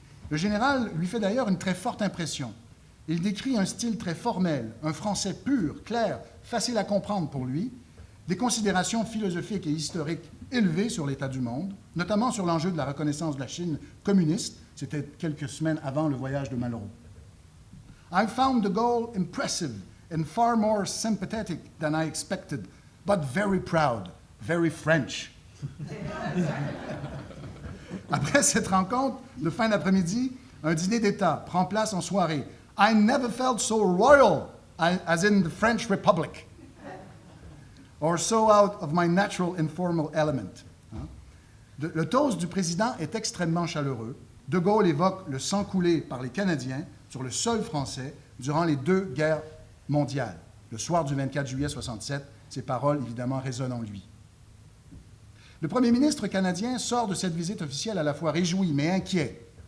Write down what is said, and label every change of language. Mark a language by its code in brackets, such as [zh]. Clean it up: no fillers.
[fr] Le général lui fait d'ailleurs une très forte impression. Il décrit un style très formel, un français pur, clair, facile à comprendre pour lui, des considérations philosophiques et historiques élevées sur l'état du monde, notamment sur l'enjeu de la reconnaissance de la Chine communiste. C'était quelques semaines avant le voyage de Malraux. [en] I found de Gaulle impressive and far more sympathetic than I expected, but very proud, very French. [fr] Après cette rencontre de fin d'après-midi, un dîner d'État prend place en soirée. [en] I never felt so royal as in the French Republic, or so out of my natural informal element. [fr] Le toast du président est extrêmement chaleureux. De Gaulle évoque le sang coulé par les Canadiens sur le sol français durant les 2 guerres mondiales. Le soir du 24 juillet 1967, ces paroles, évidemment, résonnent en lui. Le premier ministre canadien sort de cette visite officielle à la fois réjoui, mais inquiet.